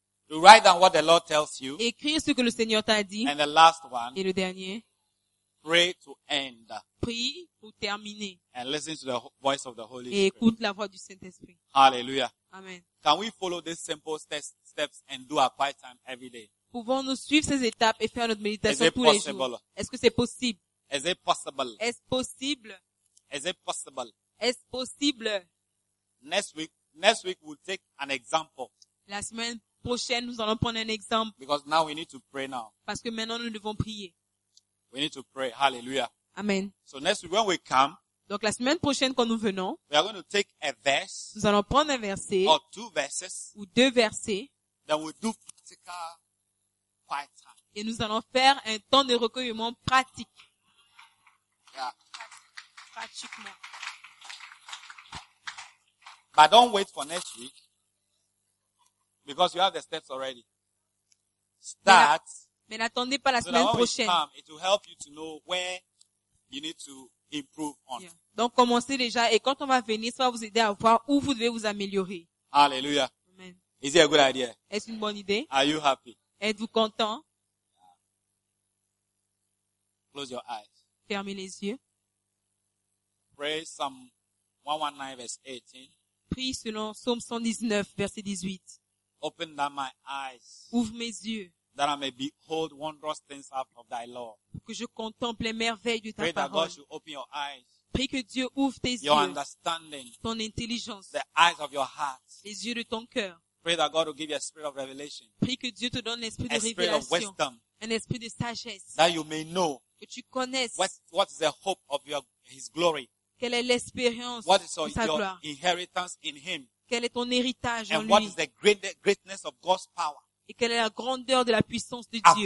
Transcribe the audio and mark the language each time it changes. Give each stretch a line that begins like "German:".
English: To write down what the Lord tells you.
French: Écrire ce que le Seigneur t'a dit.
English: And the last one.
French: Et le dernier.
English: Pray to end.
French: Prie pour terminer.
English: And listen to the voice of the Holy Spirit.
French: Et écoute la voix du Saint-Esprit. Hallelujah. Amen.
English: Can we follow these simple steps and do our quiet time every day?
French: Pouvons-nous suivre ces étapes et faire notre méditation tous les jours? Est-ce que c'est possible? Est-ce possible? Est-ce possible? Est-ce possible? Est-ce possible?
English: Next week we'll take an example.
French: La semaine prochaine, nous allons prendre un exemple.
English: Because now we need to pray now.
French: Parce que maintenant nous devons prier.
English: We need to pray. Hallelujah. Amen. So next week when we come.
French: Donc la semaine prochaine quand nous venons.
English: We are going to take a verse.
French: Nous allons prendre un verset.
English: Or two verses.
French: Ou deux versets.
English: Then we do practical quiet time.
French: Et nous allons faire un temps de recueillement pratique. Yeah. Pratiquement.
English: But don't wait for next week. Because you have the steps already. Start.
French: Mais n'attendez pas la semaine prochaine.
English: Come, it will help you to know where you need to improve on. Yeah.
French: Donc commencez déjà et quand on va venir, ça va vous aider à voir où vous devez vous améliorer. Alléluia. Amen.
English: Is it a good idea?
French: Est-ce une bonne idée?
English: Are you happy?
French: Êtes-vous content?
English: Close your eyes.
French: Fermez les yeux.
English: Pray Psalm 119 verse 18.
French: Prie selon Psaume 119 verset 18.
English: Open thou my eyes.
French: Ouvre mes yeux.
English: That I may behold wondrous things out of thy law.
French: Que je contemple les merveilles de ta parole.
English: Pray that God should open your eyes.
French: Prie que Dieu ouvre tes
English: yeux. Your understanding.
French: Ton intelligence.
English: The eyes of your heart.
French: Les yeux de ton cœur.
English: Pray that God will give you a spirit of revelation.
French: Prie que Dieu te donne l'esprit de révélation.
English: A spirit of wisdom.
French: Un esprit de sagesse.
English: That you may know.
French: Que tu connaisses.
English: What is the hope of your His glory.
French: Quelle est l'espérance de sa gloire?
English: What is your inheritance in Him?
French: Quel est ton héritage en
English: And what is the greatness of God's power?
French: Et quelle est la grandeur de la puissance de Dieu?